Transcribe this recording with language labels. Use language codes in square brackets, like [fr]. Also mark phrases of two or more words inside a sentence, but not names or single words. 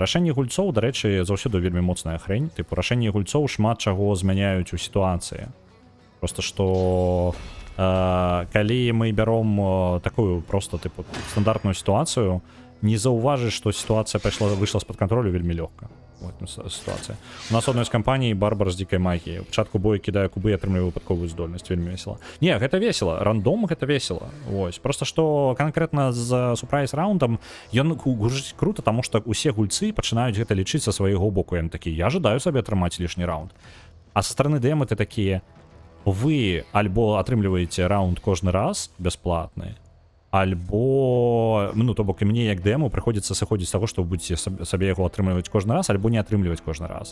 [be] Рашэнні гульцоў, дарэчы, заўсёды вельмі моцная хрень. Тыпу, рашэнні гульцоў шмат чаго змяняюць у сітуацыі. Просто што калі мы бяром такую просто, тыпу, стандартную сітуацыю, не заўважыш, што сітуацыя выйшла з-пад кантролю вельмі лёгка. [ru] Вот ситуация. У нас одной з [be] кампаній барбар з дзікай магіяй. У пачатку бою кідае кубы і атрымлівае выпадковую здольнасць. Вельмі весела. Не, гэта весела. Рандом гэта весела. Вось. Просто што канкрэтна з супрайз раундам ён гужыць круто, таму што усе гульцы пачынаюць гэта лічыць са свайго боку. Яны такі, я жадаю сабе атрымаць лішні раунд. А са стороны ДМ ты такія, вы альбо атрымліваеце раунд кожны раз бясплатны, альбо, ну, то бок і мне як дэму прыходзіцца сыходзіць з таго, што вы будзеце сабе яго атрымліваць кожны раз, альбо не атрымліваць кожны раз.